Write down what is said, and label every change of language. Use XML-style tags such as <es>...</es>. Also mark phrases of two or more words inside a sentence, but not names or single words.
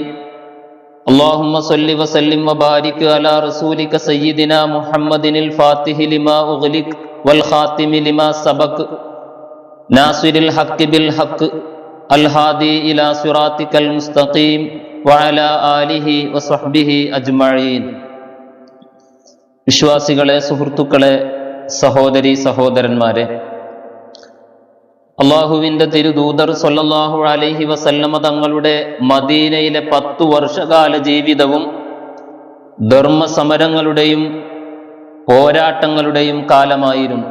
<ar>اللهم صل وسلم وبارك على رسولك سيدنا محمد الفاتح لما أغلق والخاتم لما سبق ناصر الحق بالحق الهادي إلى صراطك المستقيم وعلى آله وصحبه أجمعين.</ar> <ml>വിശ്വാസികളെ, സുഹൃത്തുക്കളെ, സഹോദരി സഹോദരന്മാരെ, അള്ളാഹുവിന്റെ തിരുദൂതർ</ml> <ar>صلى الله عليه وسلم</ar> <ml>തങ്ങളുടെ മദീനയിലെ 10 വർഷകാല ജീവിതവും ധർമ്മസമരങ്ങളുടെയും പോരാട്ടങ്ങളുടെയും കാലമായിരുന്നു.</ml>